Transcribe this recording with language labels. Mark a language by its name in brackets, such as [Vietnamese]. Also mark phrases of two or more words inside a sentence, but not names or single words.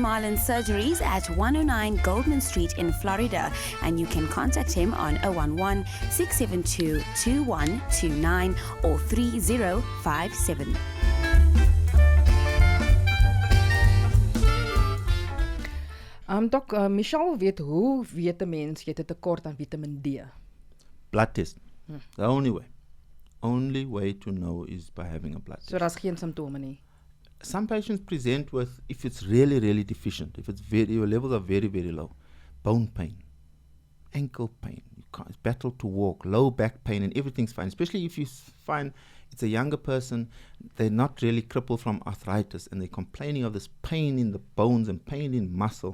[English] Marlin Surgeries at 109 Goldman Street in Florida, and you can contact him on 011-672-2129 or 3057. Doc, [Afrikaans] Michelle weet hoe weet 'n mens jy het 'n tekort aan Vitamiin D? [English] Blood test. The only way. Only way to know is by having a blood test. [Afrikaans] So daar's geen simptome nie. [English] Some patients present with, if it's really, really deficient, if your levels are very, very low, bone pain, ankle pain, you can't battle to walk, low back pain, and everything's fine. Especially if you find it's a younger person, they're not really crippled from arthritis, and they're complaining of this pain in the bones and pain in muscle.